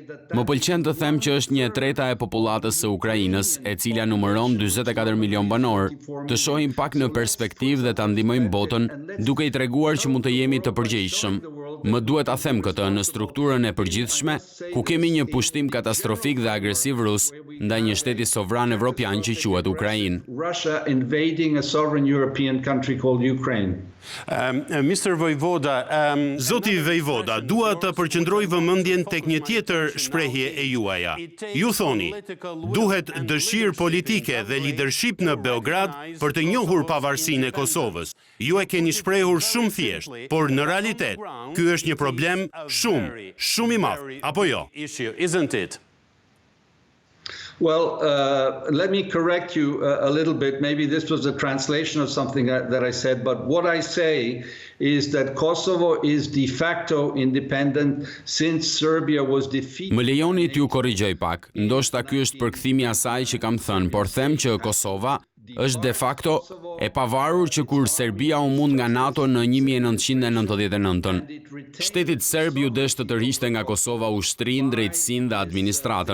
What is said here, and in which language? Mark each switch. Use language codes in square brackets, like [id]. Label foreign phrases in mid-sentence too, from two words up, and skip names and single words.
[sq] Më pëlqen të them që është 1/3 e popullatës së Ukrainës, e cila numëron 44 milion banor, të shohim pak në perspektivë dhe ta ndihmojmë botën, duke i treguar që mund të jemi të përgjegjshëm. Më duhet ta them këtë në strukturën e përgjithshme, ku kemi një pushtim katastrofik dhe agresiv rus ndaj një shteti sovran evropian që quhet Ukrainë. [en] Russia invading a sovereign European country called Ukraine. Mr. [sq] Vojvoda, Zoti Vojvoda, dua të përqendroj vëmendjen tek një tjetër shprehje e juaja. Ju thoni, duhet dëshirë politike dhe leadership në Beograd për të njohur pavarësinë e Kosovës. Ju e keni shprehur shumë thjesht, por në realitet, ky është një problem shumë i madh, apo jo? [en] Isn't it? Well, let me correct you a little bit. Maybe this was a translation of something that I said, but what I say is that Kosovo is de facto independent since Serbia was defeated. [sq] Më lejoni t'ju korrigjoj pak, ndoshta ky është përkthimi i asaj që kam thënë, por them që Kosova është de facto e pavarur që kur Serbia u mund nga NATO në 1999. Shtetit serb ju desh të tërhiqte nga Kosova ushtrinë, drejtësinë dhe administratën.